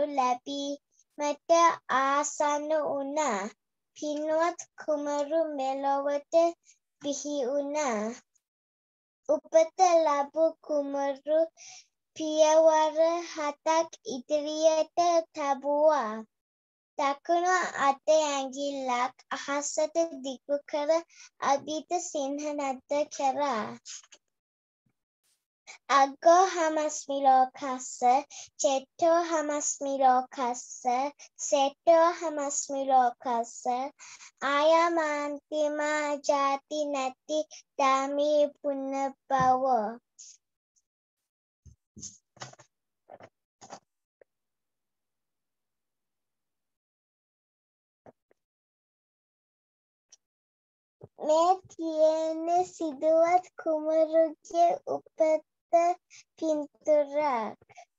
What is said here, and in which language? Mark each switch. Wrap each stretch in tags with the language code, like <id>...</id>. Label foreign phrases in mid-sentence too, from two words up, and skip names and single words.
<si>ලැබීමට ආසන්න වුණා පින්වත් කුමරු මෙලොවට බිහි වුණා උපත ලැබූ කුමරු පියවර 7ක් ඉදිරියට තබුවා දකුණු අත ඇඟිල්ලක් අහසට දිගු කර අභිත සිංහනද්ද කරා</si> <pi>Aggo hamasmi lokassa, cetto hamasmi lokassa, setto hamasmi lokassa, ayamantima jati nati dami punnabhava.</pi> <si>මේ තියෙන්නේ සිදුවත් කුමරුගේ උපත පින්තූරයක්.</si>